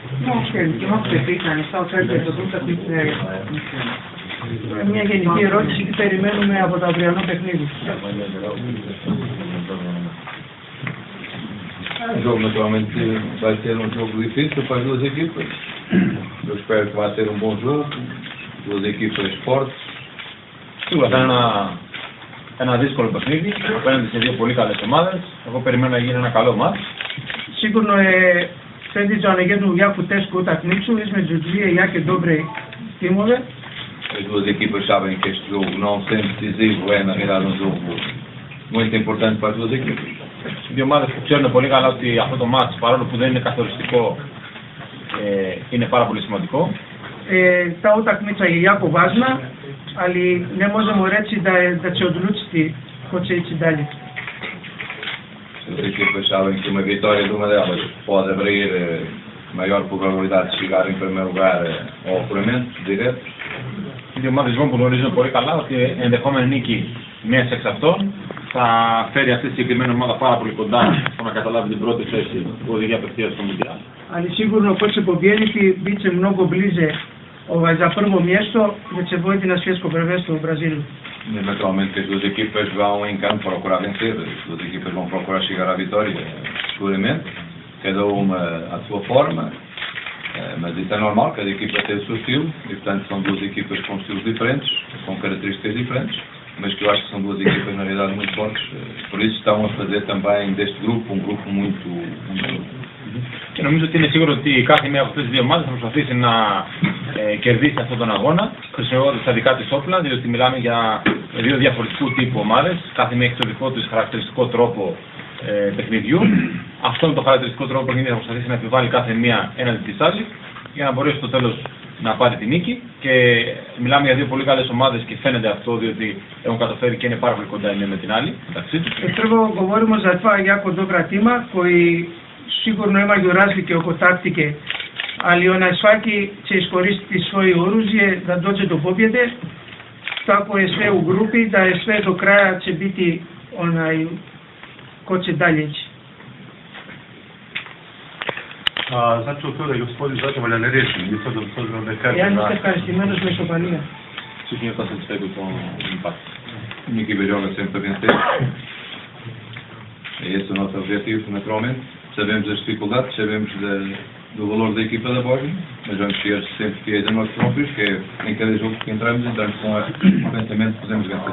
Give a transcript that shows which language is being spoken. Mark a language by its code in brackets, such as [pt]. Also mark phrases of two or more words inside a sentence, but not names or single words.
[el] και μου ξεφύγανε, στα οφέρτε το τούτα μια γενική ερώτηση τι περιμένουμε από το αυριανό παιχνίδι. [pt] O jogo naturalmente vai ser um jogo difícil para as duas equipas. Eu espero que vai ser um bom jogo, duas equipas fortes. [el] Σίγουρα θα είναι ένα δύσκολο παιχνίδι απέναντι σε δύο πολύ καλές ομάδες. Εγώ περιμένω να γίνει ένα καλό μάτς. [bs] Sigurno je predviđeno jednu jako tešku utakmicu između dvije jake dobre timove. [pt] As duas equipas sabem que este jogo não sendo decisivo é na realidade um jogo muito importante para as duas equipas. [el] Οι δύο ομάδες που ξέρουν πολύ καλά ότι αυτό το μάτς, παρόλο που δεν είναι καθοριστικό, είναι πάρα πολύ σημαντικό. [bs] Ta utakmica je jako važna, ali ne možemo reći da će odlučiti ko će ići dalje. [pt] As equipas sabem que uma vitória de uma delas pode abrir maior probabilidade de chegar em primeiro lugar ao apuramento direto. [el] Οι δύο ομάδες που γνωρίζουν πολύ καλά ότι ενδεχόμενη νίκη μιας εξ αυτών θα φέρει αυτή τη συγκεκριμένη ομάδα πάρα πολύ κοντά στο να καταλάβει την πρώτη θέση που οδηγεί απευθείας στο Μουντιάλ. [bs] Ali sigurno ko će pobijediti bit će mnogo bliže za prvo mjesto gdje će voditi na svjetsko prvenstvo u Brazilu. [pt] Naturalmente que as duas equipas vão em campo procurar vencer, as duas equipas vão procurar chegar à vitória, seguramente, cada uma à sua forma, mas isso é normal, cada equipa tem o seu estilo, e portanto são duas equipas com estilos diferentes, com características diferentes, mas que eu acho que são duas equipas na realidade muito fortes, por isso estão a fazer também deste grupo um grupo muito [el] Και νομίζω ότι είναι σίγουρο ότι κάθε μία από αυτές τις δύο ομάδες θα προσπαθήσει να κερδίσει αυτόν τον αγώνα χρησιμοποιώντας τα δικά της όπλα, διότι μιλάμε για δύο διαφορετικού τύπου ομάδες. Κάθε μία έχει το δικό της χαρακτηριστικό τρόπο παιχνιδιού. Αυτό είναι το χαρακτηριστικό τρόπο παιχνιδιού θα προσπαθήσει να επιβάλλει κάθε μία έναντι της άλλης για να μπορέσει στο τέλος να πάρει τη νίκη. Και μιλάμε για δύο πολύ καλές ομάδες και φαίνεται αυτό διότι έχουν καταφέρει και είναι πάρα πολύ κοντά η μία με την άλλη μεταξύ τους. [bs] Prvo govorimo za dva jako dobra tima koji sigurno imaju razlike oko taktike, ali svaki će iskoristiti svoje oružje da dođe do pobjede. Tako je sve u grupi, da je sve do kraja će biti ko će dalje ići. Znači od toga je gospodin zadovoljan neriješen, mi sad obzirom da kaže... Ja niste carestimenos [el] με ισοπαλία. [pt] Sim, eu estou satisfeito com o empate. A minha equipa joga sempre a vencer. É esse o nosso objetivo, naturalmente. Sabemos das dificuldades, sabemos do valor da equipa da Bósnia, mas vamos ser sempre fiéis a nós próprios, que é em cada jogo que entramos com o pensamento que podemos vencer.